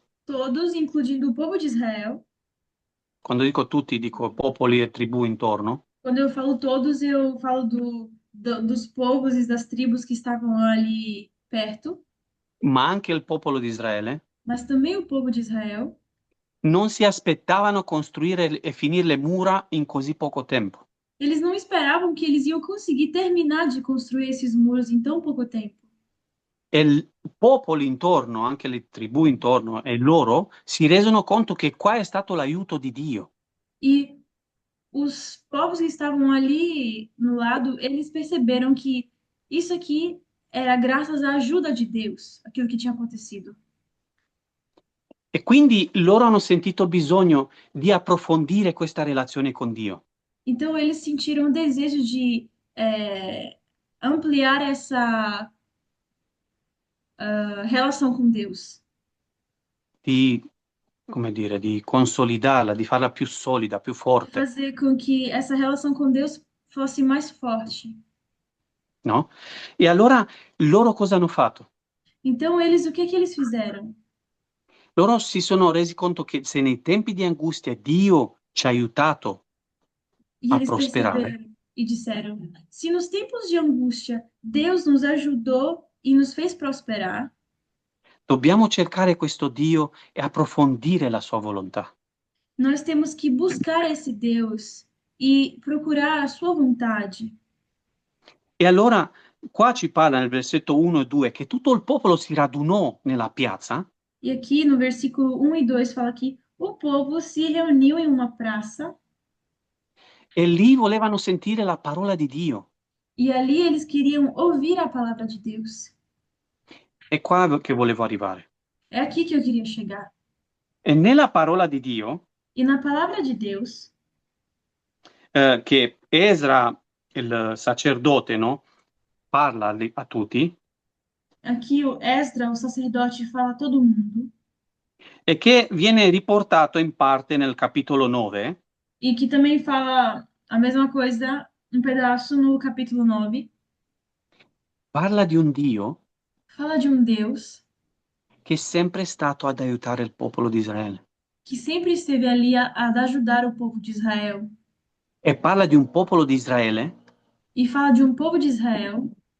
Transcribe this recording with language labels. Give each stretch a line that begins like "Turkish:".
Portuguese: Todos, incluindo o povo de Israel.
Italian: Quando dico tutti, dico popoli e tribù intorno.
Portuguese: Quando eu falo todos, eu falo dos povos e das tribos que estavam ali perto,
Italian: Ma anche il popolo di Israele
Portuguese: mas também o povo de Israel.
Italian: non si aspettavano costruire e finire le mura in così poco tempo.
Portuguese: Eles não esperavam que eles iam conseguir terminar de construir esses muros em tão pouco tempo.
Italian: E il popolo intorno, anche le tribù intorno e loro, si resero conto che qua è stato l'aiuto di Dio.
Portuguese: E os povos que estavam ali no lado, eles perceberam que isso aqui era graças à ajuda de Deus, aquilo que tinha acontecido.
Italian: E quindi loro hanno sentito bisogno di approfondire questa relazione con Dio.
Portuguese: Então eles sentiram o desejo de ampliar essa relação com Deus.
Italian: Di, come dire, di consolidarla, di farla più solida, più forte,
Portuguese: Fazer com que essa relação com Deus fosse mais forte. no?
Italian: E allora loro cosa hanno fatto?
Portuguese: Então eles, o que que eles fizeram?
Italian: Loro si sono resi conto che se nei tempi di angustia Dio ci ha aiutato
Portuguese: E
Italian: a
Portuguese: eles
Italian: prosperare,
Portuguese: perceberam e disseram: se nos tempos de angústia Deus nos ajudou e nos fez prosperar,
Italian: dobbiamo cercare questo Dio e approfondire la sua volontà.
Portuguese: nós temos que buscar esse Deus e procurar a sua vontade.
Italian: E allora qua ci parla nel versetto 1 e 2 che tutto il popolo si radunò nella piazza.
Portuguese: E aqui no versículo 1 e 2 fala que o povo se reuniu em uma praça
Italian: E lì volevano sentire la parola di Dio.
Portuguese: e ali eles queriam ouvir a palavra de Deus.
Italian: È qua che volevo arrivare.
Portuguese: É aqui que eu queria chegar.
Italian: E nella parola di Dio,
Portuguese: E na palavra de Deus,
Italian: che Esra, il sacerdote, no, parla a tutti,
Portuguese: aqui o Esdra, o sacerdote, fala a todo mundo,
Italian: e che viene riportato in parte nel capitolo 9,
Portuguese: e que também fala a mesma coisa, um pedaço no capítulo 9,
Italian: parla di un Dio
Portuguese: fala de um Deus
Italian: che è sempre stato ad aiutare il popolo di Israele.
Portuguese: que sempre esteve ali a ajudar o povo de Israel.
Italian: E parla di un popolo di Israele
Portuguese: E fala de um povo de Israel